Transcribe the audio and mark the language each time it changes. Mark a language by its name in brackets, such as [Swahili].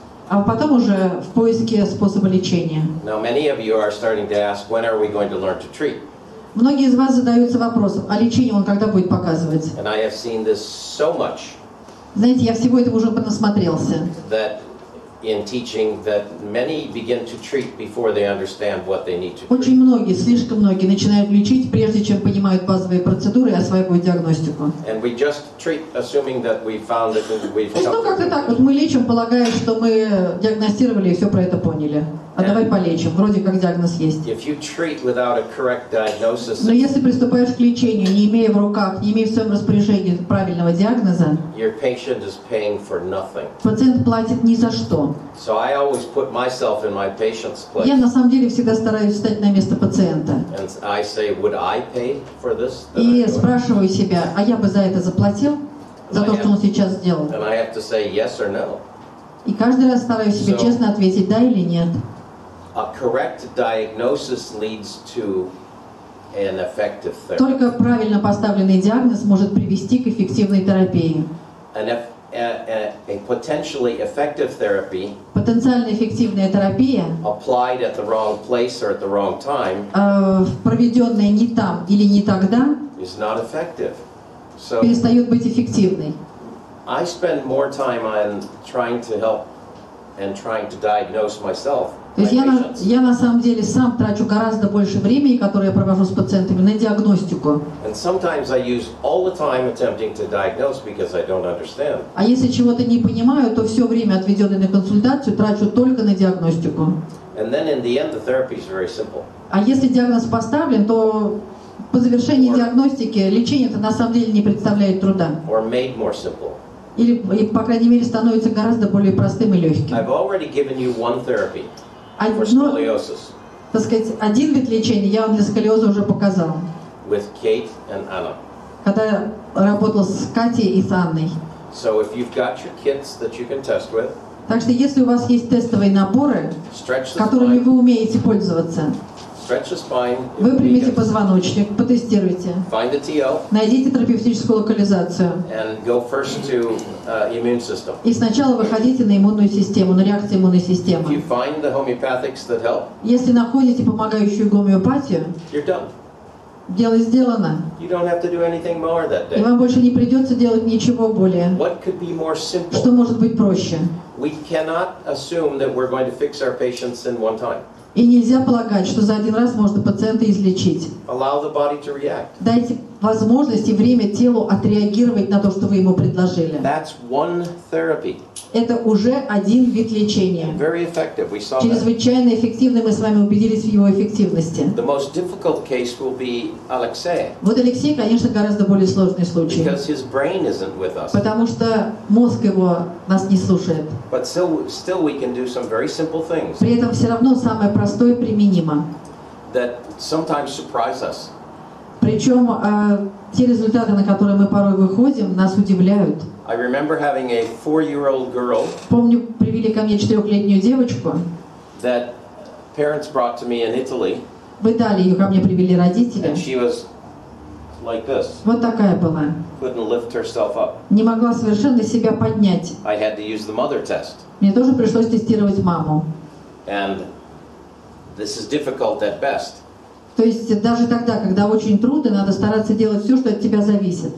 [Russian] А потом уже в поиске способа лечения. [English] Now, many of you are starting to ask, when are we going to learn to treat? [Russian] Многие из вас задаются вопросом, а лечение он когда будет показывать? [English] And I have seen this so much. [Russian] Знаете, я всего этого уже понасмотрелся. [English] That in teaching that many begin to treat before they understand what they need to treat. [Russian] Очень многие, слишком многие начинают лечить, прежде чем понимают базовые процедуры и осваивают диагностику. [English] And we just treat, assuming that we found it and we've. [Russian] Ну, как-то так, вот мы лечим, полагая, что мы диагностировали и все про это поняли. А давай полечим, вроде как диагноз есть. [English] If you treat without a correct diagnosis, [Russian] Но если приступаешь к лечению, не имея в руках, не имея в своем распоряжении правильного диагноза, [English] your patient is paying for nothing. [Russian] пациент платит ни за что. [English] So I always put myself in my patient's place. [Russian] Я на самом деле всегда стараюсь встать на место пациента. [English] And I say, would I pay for this? [Russian] И спрашиваю себя, а я бы за это заплатил? За то, что он сейчас сделал? [English] And I have to say yes or no. [Russian] И каждый раз стараюсь себе честно ответить, да или нет. [English] A correct diagnosis leads to an effective therapy. [Russian] Только правильно поставленный диагноз может привести к эффективной терапии. [English] A potentially effective therapy [Russian] Потенциально эффективная терапия, [English] applied at the wrong place or at the wrong time, [Russian] проведенная не там или не тогда, [English] is not effective. So [Russian] перестает быть эффективной. [English] I spend more time on trying to help and trying to diagnose myself. [Russian] То есть я на самом деле сам трачу гораздо больше времени, которое я провожу с пациентами, на диагностику. [English] And sometimes I use all the time attempting to diagnose because I don't understand. [Russian] А если чего-то не понимаю, то все время, отведенное на консультацию, трачу только на диагностику. [English] And then in the end, the therapy is very simple. [Russian] А если диагноз поставлен, то по завершении диагностики лечение-то на самом деле не представляет труда. [English] Or made more simple. [Russian] Или, по крайней мере, становится гораздо более простым и легким. [English] I've already given you one therapy for [Russian] Одно, [English] scoliosis [Russian] так сказать, один вид лечения я вам для сколиоза уже показал, [English] with Kate and Anna. [Russian] когда я работал с Катей и с Анной. [English] So if you've got your kits that you can test with, [Russian] Так что если у вас есть тестовые наборы, которыми вы умеете пользоваться, [English] Stretch the spine. [Russian] Выпрямите позвоночник, потестируйте. [English] Find the TO. [Russian] Найдите терапевтическую локализацию. [English] And go first to immune system. [Russian] И сначала выходите на иммунную систему, на реакцию иммунной системы. [English] If you find the homeopathics that help, [Russian] Если находите помогающую гомеопатию, [English] you're done. [Russian] дело сделано. [English] You don't have to do anything more that [Russian] И [English] day. [Russian] вам больше не придется делать ничего более. [English] What could be more simple? [Russian] Что может быть проще? [English] We cannot assume that we're going to fix our patients in one time. [Russian] И нельзя полагать, что за один раз можно пациента излечить. [English] Allow the body to react. [Russian] Дайте возможность и время телу отреагировать на то, что вы ему предложили. [English] That's one therapy. [Russian] Это уже один вид лечения. [English] Very effective. We saw that. [Russian] Чрезвычайно эффективный, мы с вами убедились в его эффективности. [English] The most difficult case will be Alexei, [Russian] Вот Алексей, конечно, гораздо более сложный случай. [English] because his brain isn't with us. [Russian] Потому что мозг его нас не слушает. [English] But still we can do some very simple things [Russian] При этом все равно самое простое применимо. [English] that sometimes surprise us. [Russian] Причем те результаты, на которые мы порой выходим, нас удивляют. [English] I remember having a 4-year-old girl [Russian] Помню, привели ко мне 4-летнюю девочку. [English] that parents brought to me in Italy, [Russian] В Италии ее ко мне привели родители. [English] and she was like this, [Russian] Вот такая была. [English] couldn't lift herself up. [Russian] Не могла совершенно себя поднять. [English] I had to use the mother test, [Russian] Мне тоже пришлось тестировать маму. [English] and this is difficult at best. [Russian] То есть даже тогда, когда очень трудно, надо стараться делать все, что от тебя зависит.